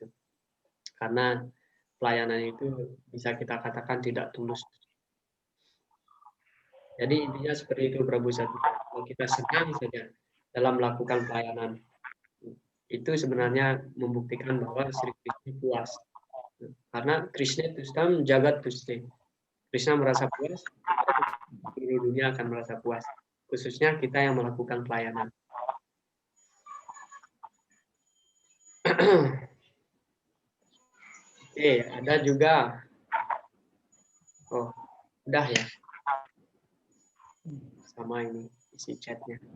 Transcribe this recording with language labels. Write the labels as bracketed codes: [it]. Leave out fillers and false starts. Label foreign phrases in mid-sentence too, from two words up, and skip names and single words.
[id] Karena pelayanan itu bisa kita katakan tidak tulus. Jadi intinya seperti itu Prabu Satya. Kalau kita senang saja dalam melakukan pelayanan, itu sebenarnya membuktikan bahwa Sri Krishna puas. [sa] Karena कृष्ण तुष्टम् जगत् तुष्टे. [id] Krishna merasa puas, seluruh dunia akan merasa puas. Khususnya kita yang melakukan pelayanan. Oke, ada juga. Oh, udah ya. Sama ini isi chatnya.